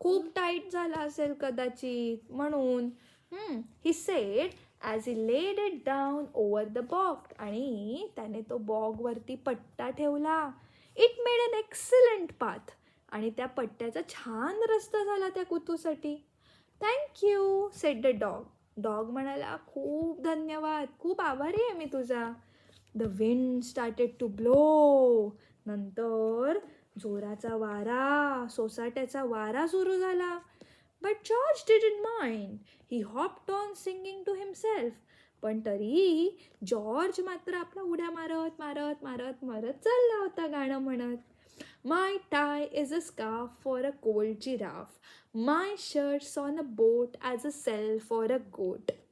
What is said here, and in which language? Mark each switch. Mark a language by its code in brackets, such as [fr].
[mr] खूप टाईट झाला असेल कदाचित, म्हणून. [en] He said as he laid it down over the bog. [mr] आणि त्याने तो बॉग वरती पट्टा ठेवला. [en] It made an excellent path. [mr] आणि त्या पट्ट्याचा छान रस्ता झाला त्या कुतूसाठी. [en] Thank you, said the dog. [mr] Dog म्हणाला, खूप धन्यवाद, खूप आभारी आहे मी तुझा. [en] The wind started to blow. [mr] नंतर जोराचा वारा, सोसाट्याचा वारा सुरू झाला. [en] But George didn't mind. He hopped on singing to himself. [mr] पण तरी जॉर्ज मात्र आपला उड्या मारत मारत मारत मारत चालला होता गाणं म्हणत. [en] My tie is a scarf for a cold giraffe. My shirt's on a boat as a sail for a goat.